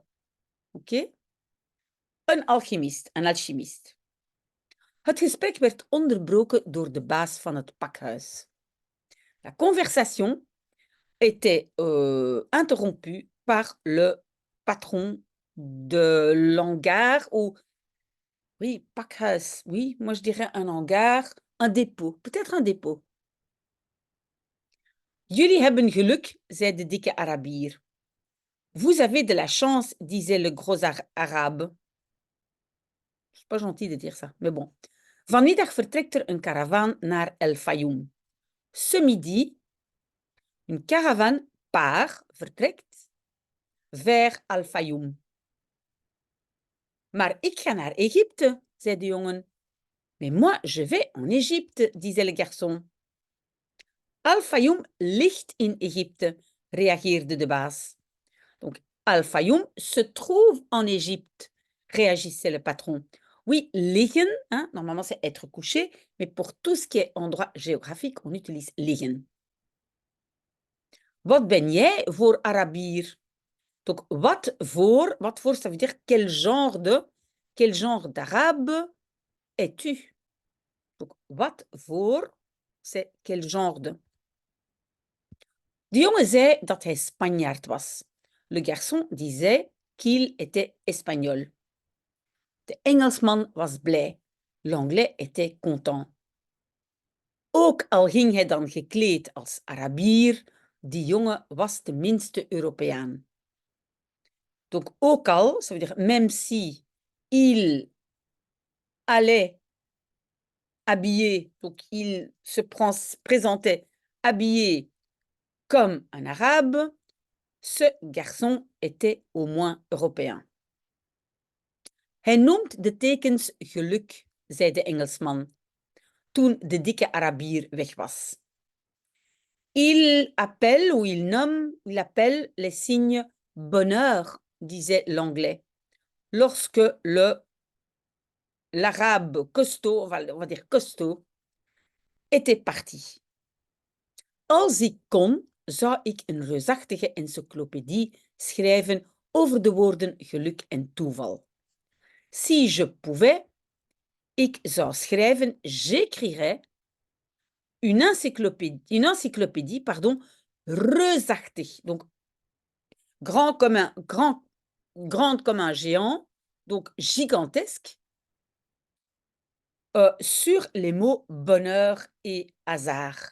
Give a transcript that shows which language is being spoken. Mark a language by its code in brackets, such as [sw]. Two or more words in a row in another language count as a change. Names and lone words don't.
[fr] Ok? [nl] Een alchemist, een alchimiste. Het gesprek werd onderbroken door de baas van het pakhuis. [fr] La conversation était interrompue par le patron de l'hangar ou oui, pakhuis, oui, moi je dirais un hangar, un dépôt, peut-être un dépôt. [nl] Jullie hebben geluk, zei de dikke Arabier. [fr] Vous avez de la chance, disait le gros arabe. C'est pas gentil de dire ça, mais bon. [nl] Vanmiddag vertrekt er een karavaan naar El Fayoum. [fr] Ce midi, une caravane part, vertrekt, vers Al Fayoum. [nl] Maar ik ga naar Egypte, zei de jongen. [fr] Mais moi, je vais en Égypte, disait le garçon. [nl] Al Fayoum ligt in Égypte, reageerde de baas. [fr] Donc, Al Fayoum se trouve en Égypte, réagissait le patron. Oui, liggen, hein, normalement c'est être couché, mais pour tout ce qui est endroit géographique, on utilise liggen. [nl] Wat ben jij voor Arabier? Donc, wat voor, [fr] ça veut dire quel genre d'arabe es-tu? Donc, [nl] wat voor, [fr] c'est quel genre de. [nl] De jongen zei dat hij Spanjaard was. [fr] Le garçon disait qu'il était espagnol. [nl] De Engelsman was blij. [fr] L'anglais était content. [nl] Ook al ging hij dan gekleed als Arabier, die jongen was tenminste Europeaan. Donc, ook al, [fr] ça veut dire même si il allait habillé, donc il se présentait habillé comme un arabe, ce garçon était au moins européen. [nl] Hij noemt de tekens geluk, zei de Engelsman, toen de dikke Arabier weg was. [fr] Il appelle les signes bonheur, disait l'anglais, lorsque l'arabe costaud, on va dire costaud, était parti. [nl] Als ik kon, zou ik een reusachtige encyclopedie schrijven over de woorden geluk en toeval. [fr] Si je pouvais, [nl] ik zou schrijven, [fr] j'écrirais une encyclopédie, reusachtig. Donc, grande comme un géant, donc gigantesque, sur les mots bonheur et hasard.